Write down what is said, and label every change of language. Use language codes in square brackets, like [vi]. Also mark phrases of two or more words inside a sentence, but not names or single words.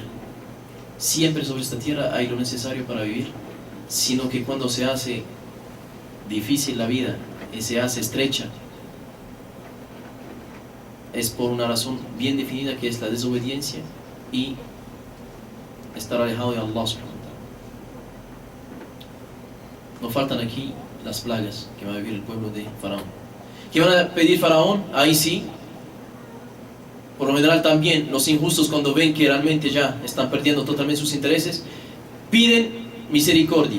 [es] Siempre sobre esta tierra hay lo necesario para vivir, sino que cuando se hace difícil la vida y se hace estrecha, es por una razón bien definida, que es la desobediencia y estar alejado de Allah [ar] سبحانه وتعالى. [es] No faltan aquí las plagas que va a vivir el pueblo de Faraón. ¿Qué van a pedir Faraón? Ahí sí, por lo general también los injustos, cuando ven que realmente ya están perdiendo totalmente sus intereses, piden misericordia.